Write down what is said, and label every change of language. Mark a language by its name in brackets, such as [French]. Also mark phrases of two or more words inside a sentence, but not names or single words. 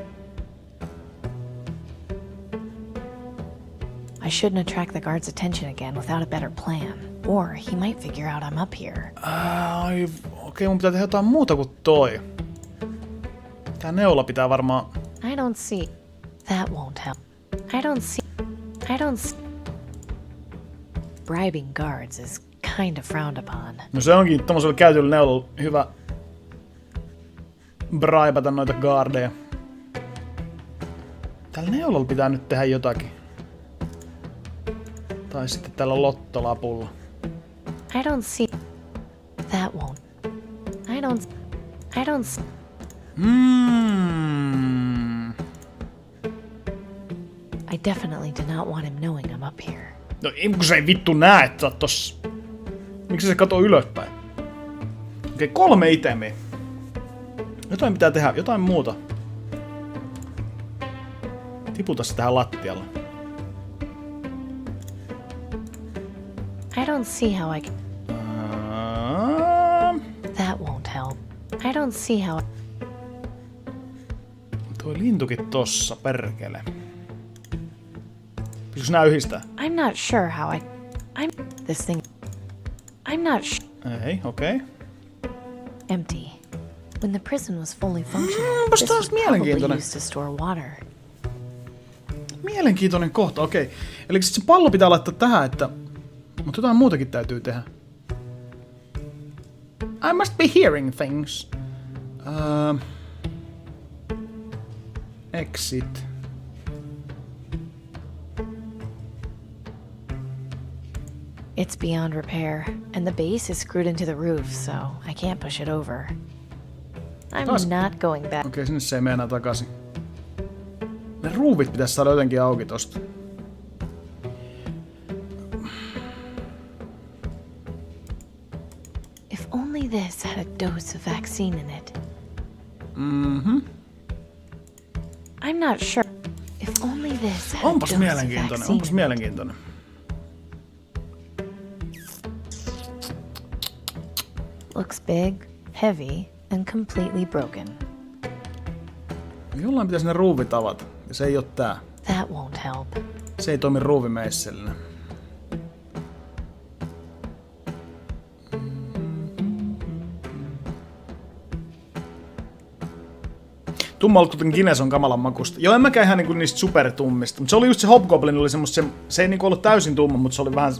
[English] I shouldn't attract the guard's attention again without a better plan. Or he might figure out I'm up here. [Finnish] Okei, mun pitää tehdä jotain muuta kuin toi. Tää neula pitää varmaan... [English] I don't see... That won't help. I don't see... Bribing guards is kind of frowned upon. [Finnish] No se onkin tommosella käytyllä neulalla hyvä braibata noita guardeja. Tällä neulalla pitää nyt tehdä jotakin. Tai sitten tällä lottolapulla. [English] I don't see... That won't... I don't see... I definitely do not want him knowing I'm up here. [Finnish] No kun se ei vittu näe, että sä oot tossa. Miksi se katoo ylöspäin? Okei, 3 itemiä. Jotain pitää tehdä, jotain muuta. Tiputa se tähän lattialle. [English] I don't see how I can... That won't help. I don't see how... [Finnish] Toi lintukin tossa, perkele. Pitäisikö nää yhdistää? [English] I'm not sure how I... This thing... I'm not sure... [Finnish] Ei, okei. [English] Empty. When the prison was fully functional, this was probably used to store water. [Finnish] Mielenkiintoinen kohta, okei. Eli sit se pallo pitää laittaa tähän, että... Mutta jotain muutakin täytyy tehdä. [English] I must be hearing things. Exit. It's beyond repair, and the base is screwed into the roof, so I can't push it over. I'm not going back. [Finnish] Okei, sinne se ei mene enää takaisin. Ne ruuvit pitäisi saada jotenkin auki tosta. [English] If only this had a dose of vaccine in it. I'm not sure. If only this had a dose of vaccine. [Finnish] Onpas mielenkiintoinen. [English] Looks big, heavy, and completely broken. [Finnish] Jollain pitäisi ne ruuvit avata, ja se ei oo tää. [English] That won't help. [Finnish] Se ei toimi ruuvimeissellinä. Tummalkuten Guinness on kamalan makusta. Joo, en mäkään ihan niinku niistä supertummista. Mutta se oli just se Hobgoblin, oli semmoista, se ei niinku ollut täysin tumma, mutta se oli vähän...